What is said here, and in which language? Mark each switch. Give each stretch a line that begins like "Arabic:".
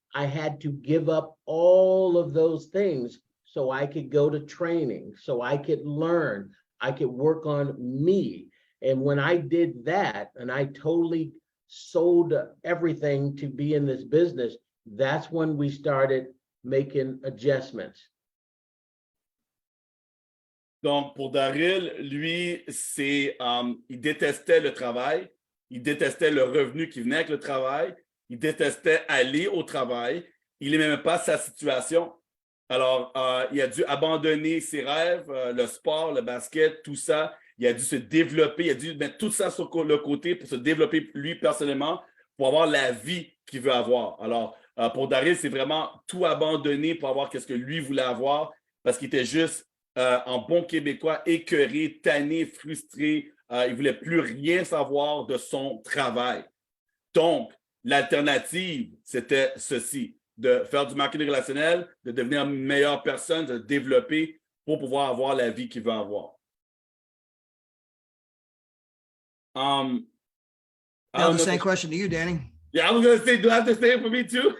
English: I had to give up all of those things so I could go to training, so I could learn, I could work on me. And when I did that, and I totally sold everything to be in this business, that's when we started making adjustments.
French: Donc, pour Daryl, lui, il détestait le travail, il détestait le revenu qui venait avec le travail, il détestait aller au travail, il n'aimait même pas sa situation. Alors, il a dû abandonner ses rêves, le sport, le basket, tout ça. Il a dû se développer, il a dû mettre tout ça sur le côté pour se développer lui personnellement, pour avoir la vie qu'il veut avoir. Alors, pour Daryl, c'est vraiment tout abandonner pour avoir ce que lui voulait avoir parce qu'il était juste, en bon québécois, écœuré, tanné, frustré. Il ne voulait plus rien savoir de son travail. Donc, l'alternative, c'était ceci, de faire du marketing relationnel, de devenir une meilleure personne, de se développer pour pouvoir avoir la vie qu'il veut avoir.
English: Now the same question to you, Danny. Yeah, I was going to say, do I have to say it for me too?